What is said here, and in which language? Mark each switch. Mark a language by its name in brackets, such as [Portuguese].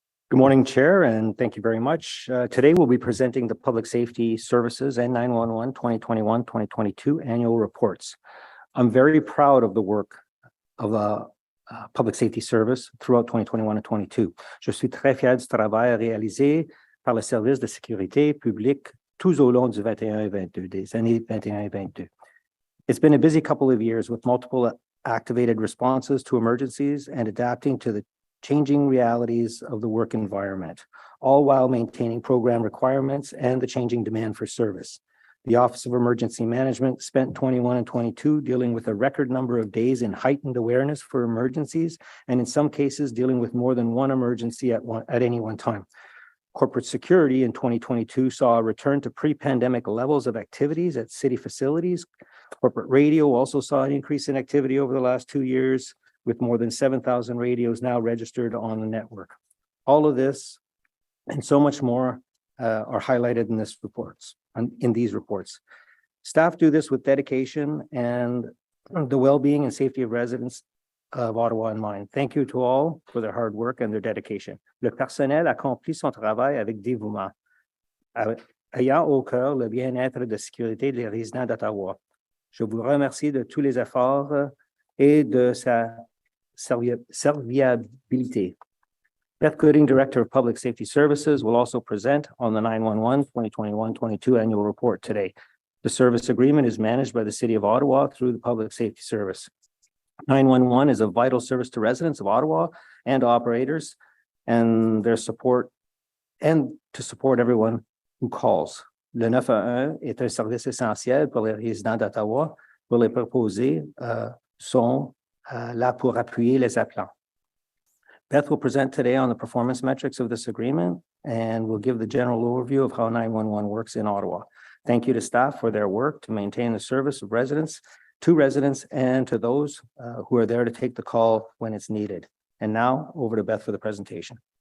[English] Good morning, Chair, and thank you very much. Today we'll be presenting the Public Safety Services and 911 2021-2022 annual reports. I'm very proud of the work of the Public Safety Service throughout 2021 and 2022. [French] Je suis très fier du travail réalisé par le service de sécurité publique tout au long du 21 et 22, des années 21 et 22. [English] It's been a busy couple of years with multiple activated responses to emergencies and adapting to the changing realities of the work environment, all while maintaining program requirements and the changing demand for service. The Office of Emergency Management spent 21 and 22 dealing with a record number of days in heightened awareness for emergencies, and in some cases dealing with more than one emergency at any one time. Corporate security in 2022 saw a return to pre-pandemic levels of activities at city facilities. Corporate radio also saw an increase in activity over the last 2 years, with more than 7,000 radios now registered on the network. All of this and so much more are highlighted in these reports. Staff do this with dedication and the well-being and safety of residents of Ottawa in mind. Thank you to all for their hard work and their dedication. [French] Le personnel accomplit son travail avec dévouement, ayant au cœur le bien-être de sécurité des résidents d'Ottawa. Je vous remercie de tous les efforts et de sa serviabilité. [English] Beth Gooding, Director of Public Safety Services, will also present on the 911 2021-22 annual report today. The service agreement is managed by the City of Ottawa through the Public Safety Service. 911 is a vital service to residents of Ottawa and operators and their support and to support everyone who calls. [French] Le 911 est un service essentiel pour les résidents d'Ottawa. Pour les proposés sont là pour appuyer les appelants. [English] Beth will present today on the performance metrics of this agreement and will give the general overview of how 911 works in Ottawa. Thank you to staff for their work to maintain the service of residents, to residents, and to those who are there to take the call when it's needed. And now over to Beth for the presentation.